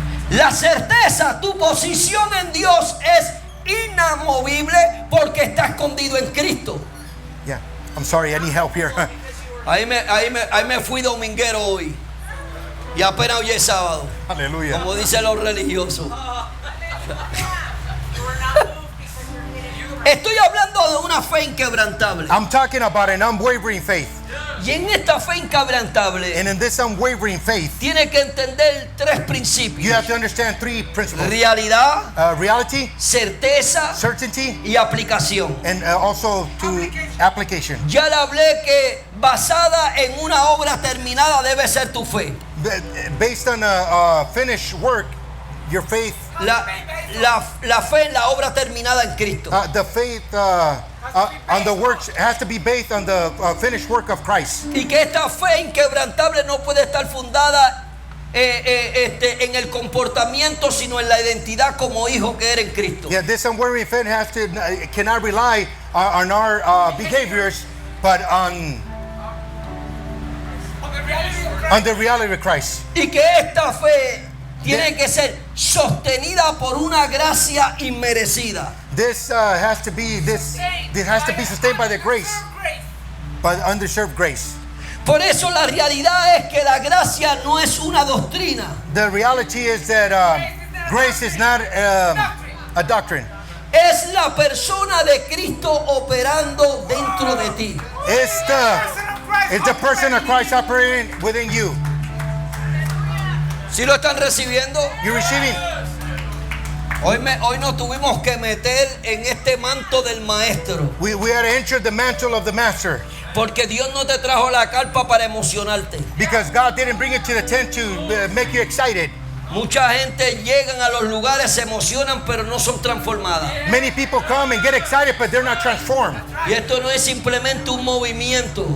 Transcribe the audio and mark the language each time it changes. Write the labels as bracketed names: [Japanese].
[Spanish] La certeza, tu posición en Dios es inamovible porque está escondido en Cristo. [English] Yeah, I'm sorry, I need help here. [Spanish] Ahí me fui dominguero hoy. Y apenas hoy es sábado, Hallelujah. como dicen los religiosos. Estoy hablando de una fe inquebrantable. [English] I'm talking about an unwavering faith. [Spanish] Y en esta fe inquebrantable [English] And in this unwavering faith, [Spanish] tiene que entender tres [English] you [Spanish] principios: [English] have to understand three principles. [Spanish] realidad, [English] Reality, [Spanish] certeza [English] certainty, [Spanish] y aplicación. [English] and also to application. [Spanish] Ya le hablé que basada en una obra terminada debe ser tu fe. [English] Based on a finished work, your faith, [Spanish] La fe en la obra terminada en Cristo. [English] the faith on the works has to be based on the finished work of Christ. [Spanish] Y que esta fe inquebrantable no puede estar fundada en el comportamiento, sino en la identidad como hijo que era en Cristo. [English] Yeah, this unwavering faith cannot rely on our behaviors, but on the reality of Christ. [Spanish] Y que esta fe tiene que ser sostenida por una gracia inmerecida. [English] This has to be sustained by the grace, by the underserved grace. [Spanish] Por eso la realidad es que la gracia no es una doctrina. [English] The reality is that grace is not a doctrine. [Spanish] Es la persona de Cristo operando dentro de ti. [English] It's the person of Christ operating within you. [Spanish] ¿Sí lo están recibiendo? [English] You're receiving. [Spanish] Hoy nos tuvimos que meter en este manto del maestro. [English] We had to enter the mantle of the master, [Spanish] Porque Dios no te trajo la carpa para emocionarte. [English] because God didn't bring it to the tent to make you excited. [Spanish] Mucha gente llegan a los lugares, se emocionan, pero no son transformadas. [English] Many people come and get excited, but they're not transformed. [Spanish] Y esto no es simplemente un movimiento.